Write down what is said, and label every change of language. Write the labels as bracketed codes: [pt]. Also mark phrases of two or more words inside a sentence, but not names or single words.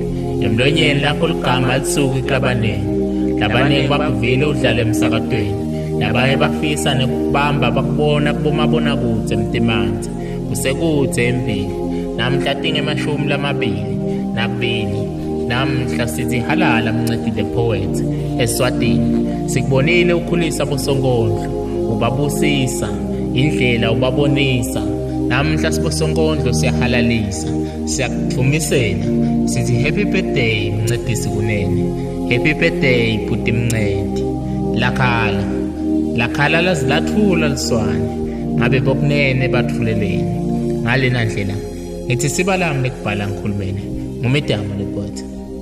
[ss] Emlonyeni lakho ligama lisuka ixabaneni bakuvile udlala emsakatweni. Nabanye bafisa nekubamba bakubona kubomabona kudze Mtimanzi. Kusekudze empili. Namhla tinge 22. Namhla sithi halala Mncedi [en] the poet [ss] eSwatini. Sikubonile ukhulisa bosonkondlo. Ubabusisa indlela ubabonisa. Namhla sibosonkondlo siyahalalisa. Siyakuthumisela sithi [en] happy birthday [ss] Mncedisi kunene. [en] Happy birthday [ss] Bhuti Mncedi. Lakhala laze lathula liswane. Ngabe bokunene bathuleleni. Ngalena ndlela ngithi sibalami nekubhala ngikhulumene nguMidamo le poet.